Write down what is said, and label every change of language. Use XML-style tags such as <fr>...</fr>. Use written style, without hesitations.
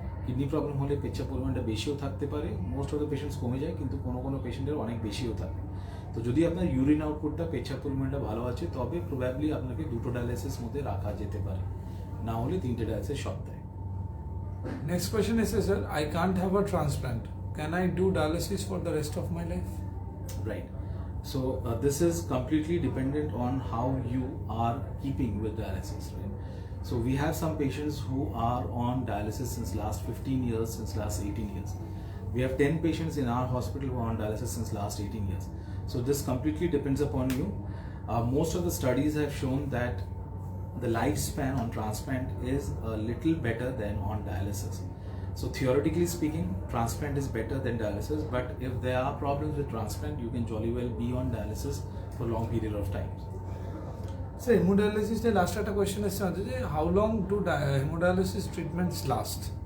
<bn>Kidney problem হলে পেচ্ছাপ পরিমাণটা বেশিও থাকতে পারে,</bn> <en>most of the patients</en> <bn>কমে যায়, কিন্তু কোনো কোনো পেশেন্টের অনেক বেশিও থাকে। তো যদি আপনার ইউরিন আউটপুটটা, পেচ্ছাপ পরিমাণটা ভালো আছে, তবে প্রবাবলি আপনাকে 2টো ডায়ালিসিস মধ্যে রাখা যেতে পারে, না হলে 3টে ডায়ালিসিস সপ্তাহে।</bn> <en>next question</en> <bn>এসে</bn> <en>Sir, I can't have a transplant, can I do dialysis for the rest of my life? Right. So this is completely dependent on how you are keeping with dialysis, right? So we have some patients who are on dialysis since last 15 years, since last 18 years. We have 10 patients in our hospital who are on dialysis since last 18 years. So this completely depends upon you. Most of the studies have shown that the lifespan on transplant is a little better than on dialysis. So theoretically speaking, transplant is better than dialysis, but if there are problems with transplant, you can jolly well be on dialysis for a long period of time.</en> <bn>Sir haemodialysis নিয়ে last একটা question এসছে আমাদের, যে</bn> <en>How long do haemodialysis treatments last?</en>